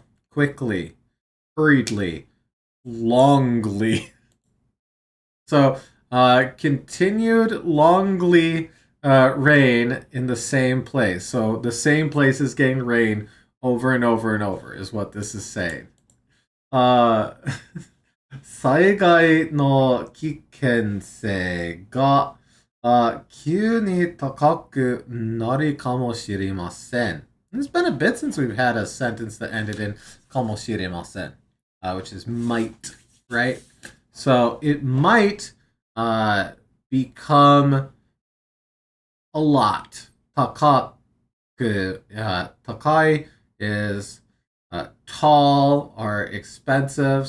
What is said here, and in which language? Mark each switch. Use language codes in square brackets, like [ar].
[en] Quickly, hurriedly, longly. So, continued longly rain in the same place. So, the same place is getting rain over and over and over, is what this is saying. [ja] 災害の危険性が急に高くなるかもしれません. [en] It's been a bit since we've had a sentence that ended in かもしれません, which is might, right? So it might become a lot. 高く, takai is tall or expensive.